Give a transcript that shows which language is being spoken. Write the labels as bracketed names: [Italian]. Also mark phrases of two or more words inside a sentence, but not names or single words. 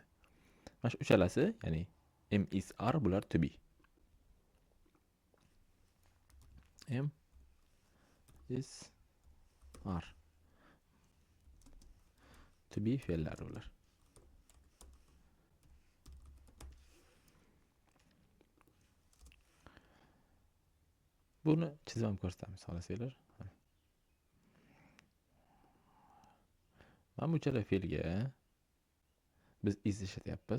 [Uzbek] Mana shu uchalasi, ya'ni [English] am is are [Uzbek] bular [English] to be. Am is are to be [Uzbek] fe'llari bular. Buni chizib ham ko'rsatamiz, xohlasanglar. Mana bu chala fe'lga biz is ishlatyapmiz.